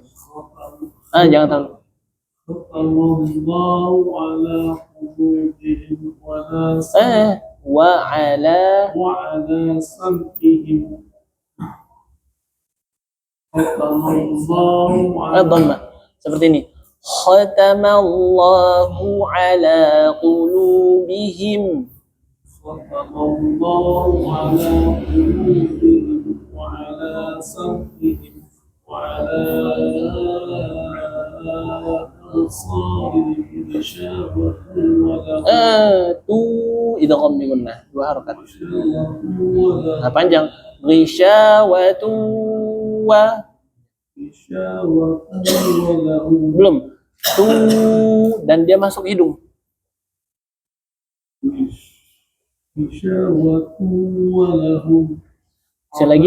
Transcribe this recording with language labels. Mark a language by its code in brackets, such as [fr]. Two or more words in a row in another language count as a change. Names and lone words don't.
[id] Jangan tahu. [ar] وعلى [id] dhamma seperti ini. [ar] ختم الله على قلوبهم. ختم الله على قلوبهم وعلى سمعهم وعلى أبصارهم غشاوة و [id] Tu [ar] إدغام بغنة, [id] dua harakat. Nah, panjang. [ar] غشاوة و [id] belum. Tu dan dia masuk hidung. Sekali lagi.